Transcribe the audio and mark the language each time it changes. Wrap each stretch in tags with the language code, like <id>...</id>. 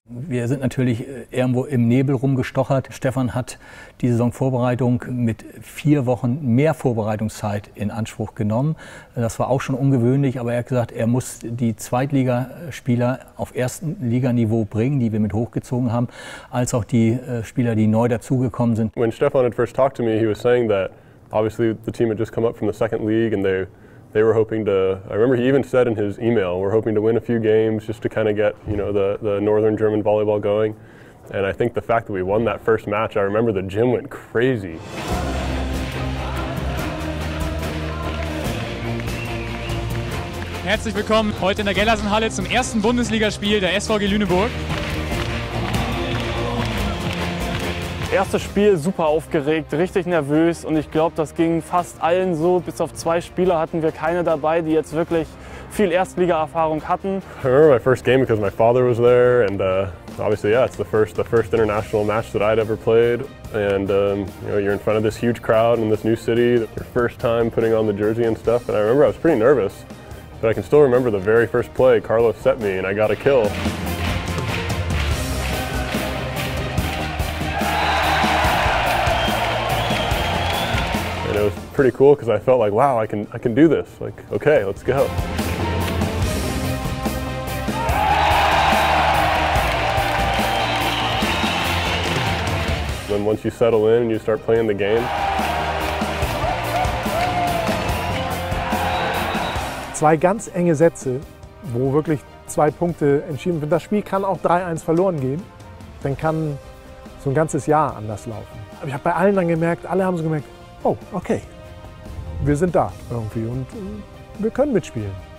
<de>Wir sind natürlich irgendwo im Nebel rumgestochert. Stefan hat die Saisonvorbereitung mit 4 Wochen mehr Vorbereitungszeit in Anspruch genommen. Das war auch schon ungewöhnlich, aber er hat gesagt, er muss die Zweitligaspieler auf ersten Liganiveau bringen, die wir mit hochgezogen haben, als auch die Spieler, die neu dazugekommen sind.</de> <en>When Stefan had first talked to me, he was saying that obviously the team had just come up from the second league and they were hoping to, I remember he even said in his email, we're hoping to win a few games just to kind of get, the Northern German volleyball going. And I think the fact that we won that first match, I remember the gym went crazy.</en> <de>Herzlich willkommen heute in der Gellersenhalle zum ersten Bundesligaspiel der SVG Lüneburg. Erstes Spiel super aufgeregt, richtig nervös und ich glaube, das ging fast allen so. Bis auf 2 Spieler hatten wir keine dabei, die jetzt wirklich viel Erstliga-Erfahrung hatten.</de> <en>I remember my first game because my father was there and Obviously, yeah, it's the first international match that I'd ever played, and you know, you're in front of this huge crowd in this new city, your first time putting on the jersey and stuff. And I remember I was pretty nervous, but I can still remember the very first play Carlos set me, and I got a kill. And it was pretty cool because I felt like, wow, I can do this. Like, okay, let's go. Then once you settle in and you start playing the game.</en> <de>Zwei ganz enge Sätze, wo wirklich 2 Punkte entschieden werden. Das Spiel kann auch 3-1 verloren gehen. Dann kann so ein ganzes Jahr anders laufen. Aber ich habe bei allen dann gemerkt, alle haben so gemerkt, oh, okay, wir sind da irgendwie und wir können mitspielen.</de>